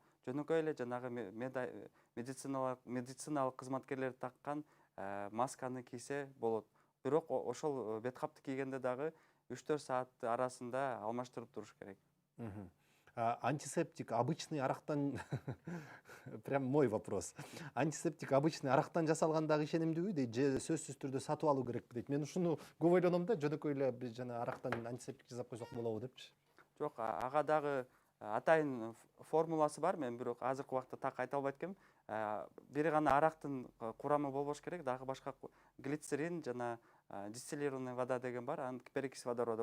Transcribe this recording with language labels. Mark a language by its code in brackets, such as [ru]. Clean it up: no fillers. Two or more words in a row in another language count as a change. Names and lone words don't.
[ky] Жөнөкөй эле жанагы медициналык кызматкерлер таккан масканы кийсе болот. Бирок ошол бет капты кийгенде дагы 3-4 саат арасында алмаштырып туруш керек. [ru] Мгм. Антисептик обычный арактан прям мой вопрос. Антисептик обычный [ky] арактан жасалгандагы ишенимдүүбү дейт, же сөзсүз түрдө сатып алуу керекпи дейт. Мен ушуну көп ойлоном да, жөнөкөй эле биз жана арактан антисептик жасап койсок болобу депчи. Жок, ага дагы атайын формуласы бар. Мен бирок азыркы убакытта так айта албайт экенмин. Бири гана арактын курамы болбош керек, дагы башка глицерин жана [ru] дистиллированная вода [ky] деген бар, анан [ru] перекись водорода.